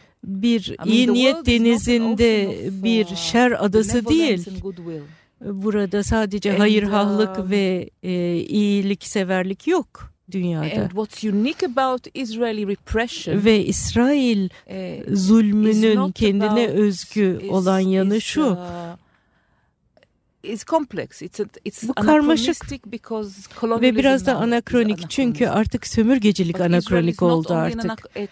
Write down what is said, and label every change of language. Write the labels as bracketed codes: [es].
[tr] bir iyi niyet denizinde bir şer adası değil. Burada sadece hayırhahlık ve iyilikseverlik yok dünyada. [en] And what's unique about Israeli repression, [tr] ve İsrail zulmünün kendine özgü olan yanı şu. [en] It's complex. It's [tr] bu karmaşık ve biraz da anakronik, çünkü artık sömürgecilik anakronik oldu artık.